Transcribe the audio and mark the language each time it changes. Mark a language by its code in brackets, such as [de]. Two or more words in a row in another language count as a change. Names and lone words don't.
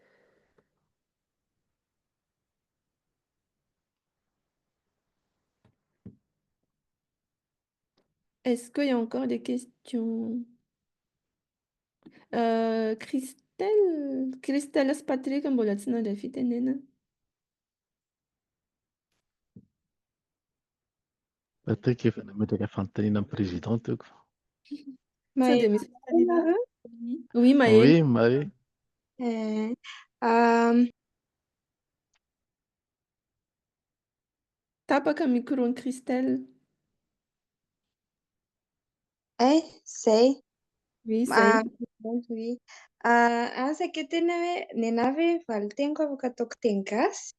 [fr] Est-ce qu'il y a encore des questions? Christelle Patrick, [mg] mbola tsy nandray fitenena. Patrick efa nametraka fanontaniana amin'ny présidente. Sao dia misy fanontaniana? [fr] Oui, Maëlle. Oui, Maë. [mg] Tapaka micro-ny Christelle. Zay. Oui, zay. [fr] Oui. [mg] Asa ke tena hoe nenaha hoe valiteniko afaka ataoko teny gasy.